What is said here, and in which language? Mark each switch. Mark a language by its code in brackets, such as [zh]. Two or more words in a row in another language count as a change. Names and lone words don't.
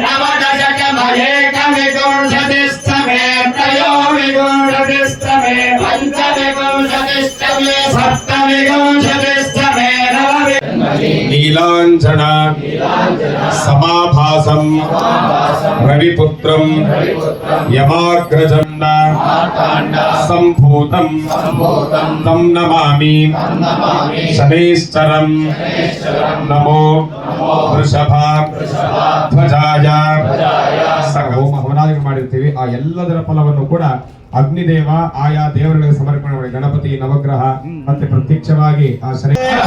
[sa] नवदशकमहेकविंशतिस्तमे त्रयोविंशतिस्तमे पञ्चविंशतिस्तमे सप्तविंशतिस्तमे नीलाञ्जना समाभासं रविपुत्रं यमाग्रजं सम्भूतं तं नमामि शनैश्चरं नमो ವೃಷಭಧ್ವಜಾಯ [kn] ಹೋಮ ಹವನಾದಿ ಮಾಡಿರ್ತೀವಿ. ಆ ಎಲ್ಲದರ ಫಲವನ್ನು ಕೂಡ ಅಗ್ನಿದೇವ ಆಯಾ ದೇವರುಗಳಿಗೆ ಸಮರ್ಪಣೆ ಮಾಡಿ ಗಣಪತಿ ನವಗ್ರಹ ಮತ್ತೆ ಪ್ರತ್ಯಕ್ಷವಾಗಿ ಆ ಶನಿ